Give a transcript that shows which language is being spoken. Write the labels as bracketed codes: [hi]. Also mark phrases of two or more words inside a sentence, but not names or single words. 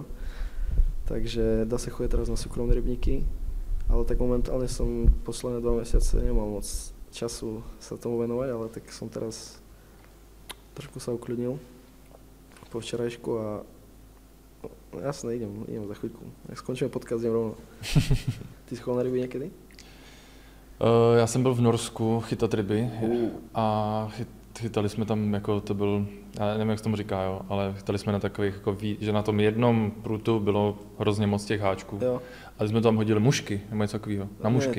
[sk] Takže dá sa chodiť teraz na súkromné rybníky. Ale tak momentálne som posledné 2 mesiace nemal moc času sa tomu venovať, ale tak som teraz trošku sa ukľudnil po včerajšku a no, jasné, idem za chvíľku. Jak skončíme podcast, idem rovno. [cs] Ty jsi chodil na ryby někdy? Já jsem byl v Norsku chytat ryby a chytali jsme tam, jako to byl, já nevím, jak se tomu říká, jo, ale chytali jsme na takových, jako že na tom jednom prutu bylo hrozně moc těch háčků. Jo. A jsme tam hodili mušky, nebo něco takového, na mušky.